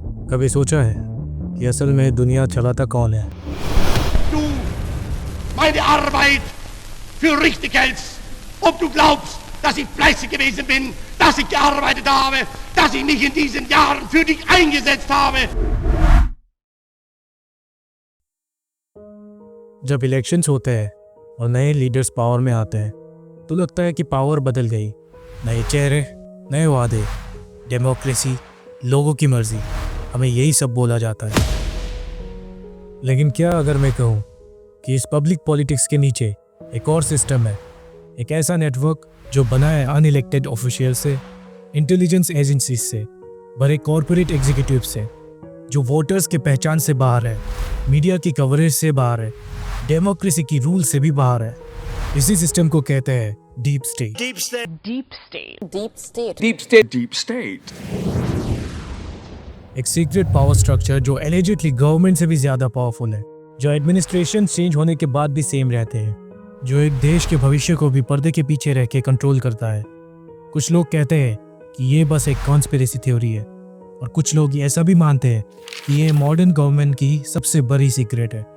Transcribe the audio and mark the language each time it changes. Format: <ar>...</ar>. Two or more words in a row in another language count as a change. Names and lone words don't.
<hi>कभी सोचा है कि असल में दुनिया चलाता कौन है?</hi> <de>Du meine Arbeit für richtig hältst, ob du glaubst, dass ich fleißig gewesen bin, dass ich gearbeitet habe, dass ich mich in diesen Jahren für dich eingesetzt habe.</de> <hi>जब इलेक्शंस होते हैं और नए</hi> <en>leaders power</en> <hi>में आते हैं तो लगता है कि पावर बदल गई। नए चेहरे, नए वादे, डेमोक्रेसी, लोगों की मर्जी, हमें यही सब बोला जाता है। लेकिन क्या अगर मैं कहूँ कि इस</hi> <en>public politics</en> <hi>के नीचे एक और सिस्टम है, एक ऐसा नेटवर्क जो बना है</hi> <en>unelected official</en> <hi>से,</hi> <en>intelligence agencies</en> <hi>से, बड़े</hi> <en>corporate executive</en> <hi>से, जो वोटर्स के पहचान से बाहर है, मीडिया की कवरेज से बाहर है, डेमोक्रेसी की रूल से भी बाहर है। इसी सिस्टम को कहते हैं</hi> <en>deep state. Deep state. Deep state. Deep state. Deep state. Deep state.</en> <hi>एक</hi> <en>secret power structure</en> <hi>जो</hi> <en>allegedly government</en> <hi>से भी ज्यादा पावरफुल है, जो</hi> <en>administration change</en> <hi>होने के बाद भी सेम रहते हैं, जो एक देश के भविष्य को भी पर्दे के पीछे रह के कंट्रोल करता है। कुछ लोग कहते हैं कि ये बस एक</hi> <en>conspiracy theory</en> <hi>है, और कुछ लोग ऐसा भी मानते हैं कि ये</hi> <en>modern government</en> <hi>की सबसे बड़ी सीक्रेट है।</hi>